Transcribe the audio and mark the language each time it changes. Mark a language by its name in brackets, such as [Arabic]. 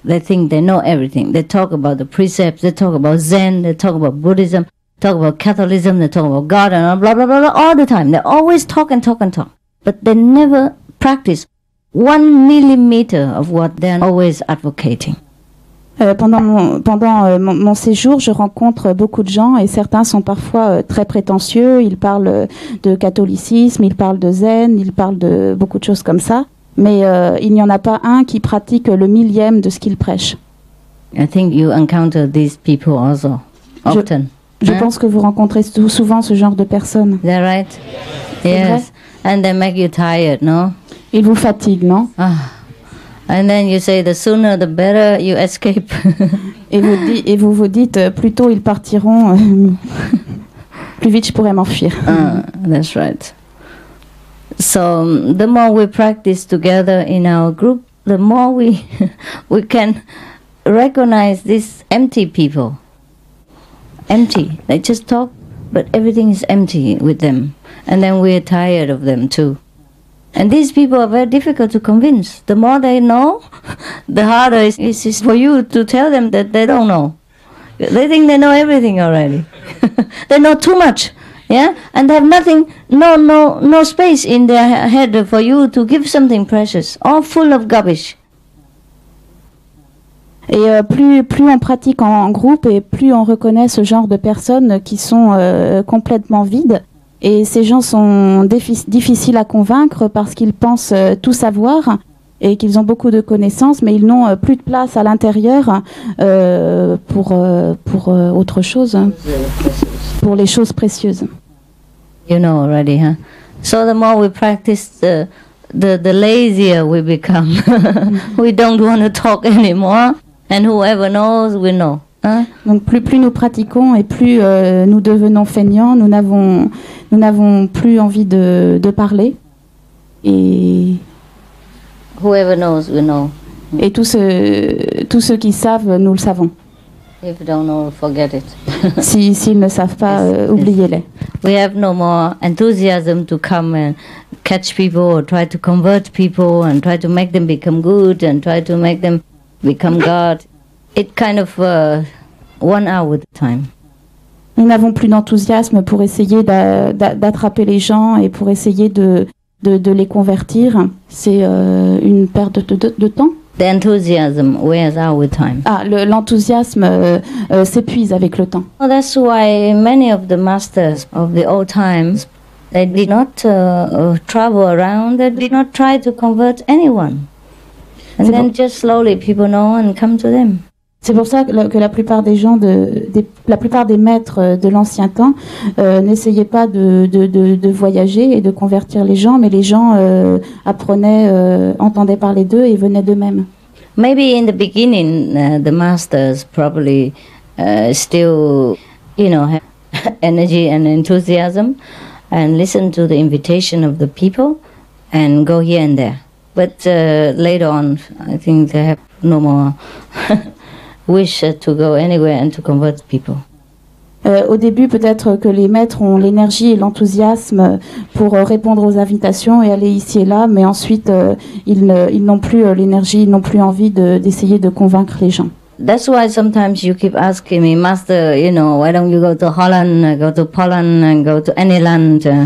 [English] They think they know everything. They talk about the precepts, they talk about Zen, they talk about Buddhism, talk about Catholicism, they talk about God, and blah, blah, blah, blah, all the time. They always talk and talk and talk. But they never practice 1 millimeter of what they're always advocating. [French] Pendant mon séjour, je rencontre beaucoup de gens et certains sont parfois très prétentieux. Ils parlent de catholicisme, ils parlent de zen, ils parlent de beaucoup de choses comme ça. Mais il n'y en a pas un qui pratique le millième de ce qu'il prêche. [English] I think you encounter these people also often. [French] Je pense que vous rencontrez souvent ce genre de personnes. [English] Is that right? Yes. And they make you tired, no? [French] Ils vous fatiguent, non? [English] And then you say the sooner the better you escape. [French] Et vous vous dites, plus tôt ils partiront, plus vite je pourrais m'enfuir. [English] That's right. So the more we practice together in our group, the more we can recognize these empty people. Empty. They just talk, but everything is empty with them. And then we're tired of them too. And these people are very difficult to convince. The more they know, the harder it is for you to tell them that they don't know. They think they know everything already. They know too much, yeah, and they have nothing, no space in their head for you to give something precious, all full of garbage. [French] Et plus on pratique en groupe et plus on reconnaît ce genre de personnes qui sont complètement vides. Et ces gens sont difficiles à convaincre parce qu'ils pensent tout savoir et qu'ils ont beaucoup de connaissances, mais ils n'ont plus de place à l'intérieur pour autre chose, pour les choses précieuses. [English] You know already, huh? So the more we practice, the lazier we become. We don't want to talk anymore, and whoever knows, we know. Hein? [French] Donc plus nous pratiquons et plus nous devenons feignants, nous n'avons plus envie de parler. Et [English] whoever knows, we know. [French] Et tous ceux qui savent, nous le savons. [English] If you don't know, forget it. [French] S'ils ne savent pas, oubliez-les. [English] We have no more enthusiasm to come and catch people or try to convert people and try to make them become good and try to make them become God. It kind of 1 hour at a time. [French] Nous n'avons plus d'enthousiasme pour essayer d'attraper les gens et pour essayer de les convertir. C'est une perte de temps. [English] The enthusiasm wears out with time. [French] L'enthousiasme s'épuise avec le temps. [English] Well, that's why many of the masters of the old times, they did not travel around, they did not try to convert anyone. And then just slowly people know and come to them. [French] C'est pour ça que la plupart des gens, la plupart des maîtres de l'ancien temps n'essayaient pas de voyager et de convertir les gens, mais les gens apprenaient, entendaient parler d'eux et venaient d'eux-mêmes. [English] Maybe in the beginning, the masters probably still, have energy and enthusiasm and listen to the invitation of the people and go here and there. But later on, I think they have no more wish to go anywhere and to convert people. [French] Au début, peut-être que les maîtres ont l'énergie et l'enthousiasme pour répondre aux invitations et aller ici et là, mais ensuite, ils n'ont plus l'énergie, ils n'ont plus envie d'essayer de convaincre les gens. [English] That's why sometimes you keep asking me, Master, why don't you go to Holland, go to Poland, and go to any land?